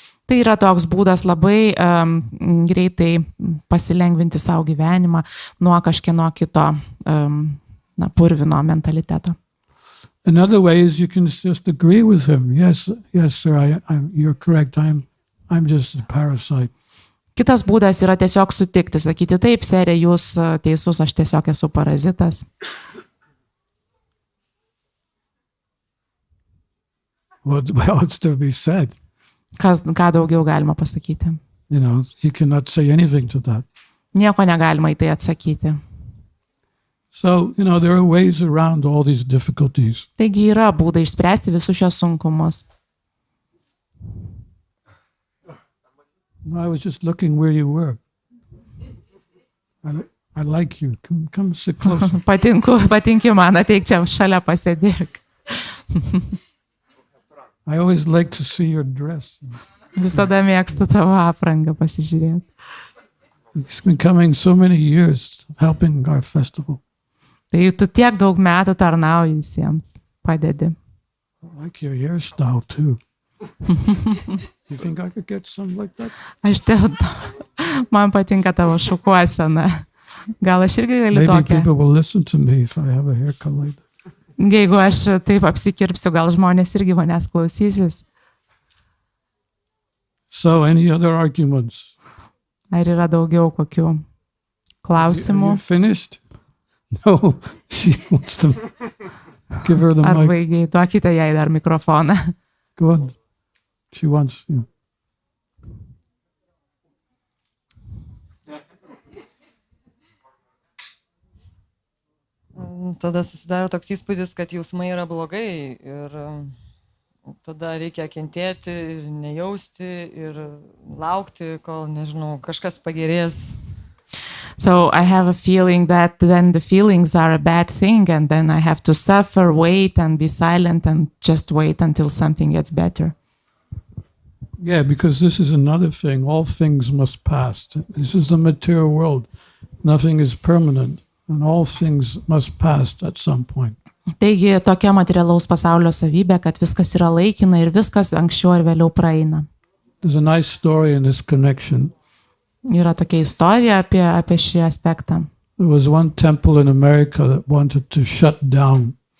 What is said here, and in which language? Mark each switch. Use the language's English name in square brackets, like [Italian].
[Lithuanian] Tai yra toks būdas labai greitai pasilengvinti savo gyvenimą nuo kažkieno kito purvino mentaliteto. [English] Another way is you can just agree with him. Yes, sir, you're correct. I'm just a parasite. [Lithuanian] Kitas būdas yra tiesiog sutikti, sakyti, taip, serė, jūs teisus, aš tiesiog esu parazitas. [English] What else to be said? [Lithuanian] Ką daugiau galima pasakyti? [English] You know, you cannot say anything to that. [Lithuanian] Nieko negalima į tai atsakyti. [English] So, you know, there are ways around all these difficulties. [Lithuanian] Taigi yra būdai išspręsti visus šios sunkumus. [English] I was just looking where you were. I like you. Come sit closer. [Lithuanian] Patinki man, ateik čia šalia pasėdėk. [English] I always like to see your dress. [Lithuanian] Visada mėgstu tavo aprangą pasižiūrėti. [English] It's been coming so many years helping our festival. [Lithuanian] Tai tu tiek daug metų tarnauji visiems, padedi. [English] I like your hairstyle too. You think I could get some like that? [Lithuanian] Man patinka tavo šukuosena. Gal aš irgi galiu tokią. [English] Maybe people will listen to me if I have a haircut like that. [Lithuanian] Jeigu aš taip apsikirpsiu, gal žmonės irgi manęs klausysis. [English] So, any other arguments? [Lithuanian] Ar yra daugiau kokių klausimų? [English] Are you finished? No, she wants to give her the [Lithuanian] Ar [English] mic. [Lithuanian] baigiai, duokite jai dar mikrofoną. [English] Go on. She wants you. [Lithuanian] Tada susidaro toks įspūdis, kad jausmai yra blogai ir tada reikia kentėti ir nejausti ir laukti, kol, nežinau, kažkas pagerės. [English] So I have a feeling that then the feelings are a bad thing, and then I have to suffer, wait, and be silent, and just wait until something gets better. Yeah, because this is another thing. All things must pass. This is the material world. Nothing is permanent, and all things must pass at some point. [Lithuanian] Taigi tokia materialaus pasaulio savybė, kad viskas yra laikina ir viskas anksčiau ar vėliau praeina. [English] There's a nice story in this connection. [Lithuanian] Yra tokia istorija apie šį aspektą. [English] There was one temple in America that wanted to shut down.